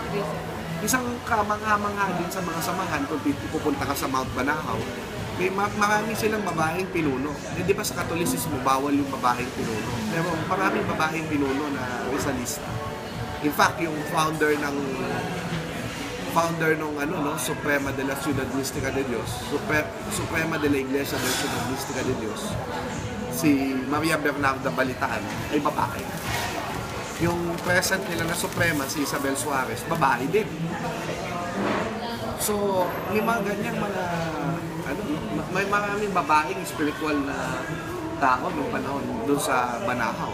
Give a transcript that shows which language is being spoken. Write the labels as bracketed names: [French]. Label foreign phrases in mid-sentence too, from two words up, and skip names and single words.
[Filipino] Isang kamangha-mangha din sa mga samahan kung pupunta ka sa Mount Banahaw, may marami silang babaeng pinuno. Hindi ba sa Katolisismo bawal yung babaeng pinuno? Pero maraming babaeng pinuno na Rizalista. [English] In fact, [Filipino] yung founder ng Suprema de la Ciudad Mística de Dios, Suprema de la Iglesia de la Ciudad Mística de Dios, si Maria Bernarda Balitaan ay babae. Yung present nila na Suprema, si Isabel Suarez, babae din. So, may mga ganyang may maraming babaeng spiritual na tao noong panahon doon sa Banahaw.